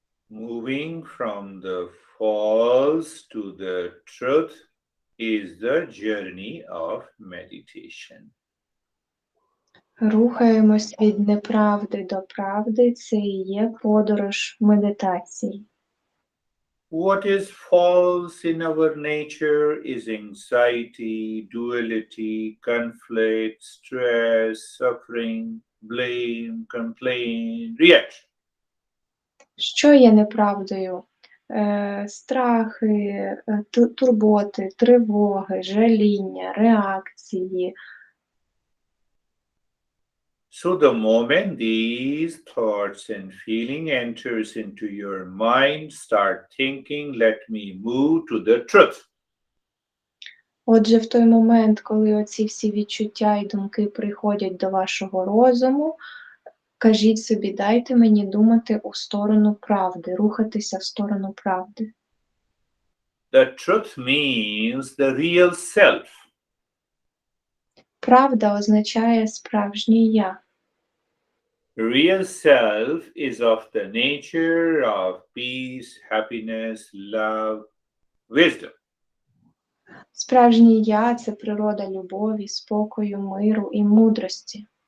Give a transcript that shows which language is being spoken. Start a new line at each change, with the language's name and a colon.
English: Moving from the false to the truth is the journey of meditation.
Ukrainian: Рухаємось від неправди до правди. Це і є подорож медитації.
English: What is false in our nature is anxiety, duality, conflict, stress, suffering, blame, complaint, reaction.
Ukrainian: Що є неправдою? Страхи, турботи, тривоги, жаління, реакції.
English: So the moment these thoughts and feeling enters into your mind, start thinking, let me move to the truth.
Ukrainian: Отже, в той момент, коли оці всі відчуття і думки приходять до вашого розуму, кажіть собі, дайте мені думати у сторону правди, рухатися в сторону правди.
English: The truth means the real self.
Ukrainian: Правда означає справжнє я.
English: Real self is of the nature of peace, happiness, love, wisdom.
Ukrainian: Справжнє я – це природа любові, спокою, миру і мудрості.